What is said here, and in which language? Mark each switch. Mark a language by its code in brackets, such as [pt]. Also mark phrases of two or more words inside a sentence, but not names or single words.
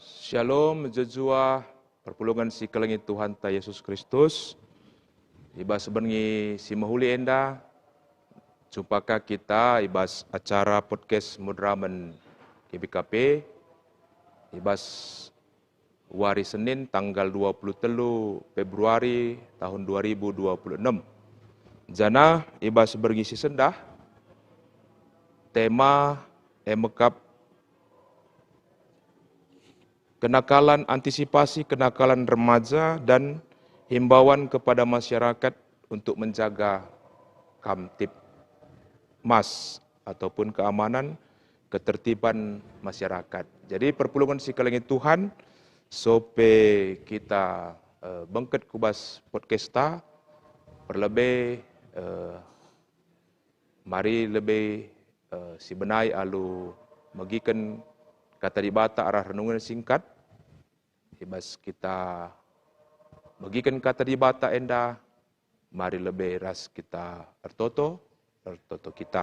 [btx] Shalom, jejua, perpulungan si kelengit Tuhan ta Yesus Kristus. Iba sebenarnya si mahuli enda, jumpakah kita ibas [id] acara podcast [btx] Mudraman GBKP, ibas hari Senin tanggal 23 Februari tahun 2026. Jana ibas bergisi sendah, tema emekap [id] kenakalan, antisipasi kenakalan remaja dan himbauan kepada masyarakat untuk menjaga kamtipmas ataupun keamanan ketertiban masyarakat. [btx] Jadi perpulungan si kelengit Tuhan sope kita bengket kubas podcasta perlebih mari lebih si benai alu magikan kata dibata arah renungan singkat, ibas kita bagikan kata dibata enda, mari lebih ras kita ertoto kita.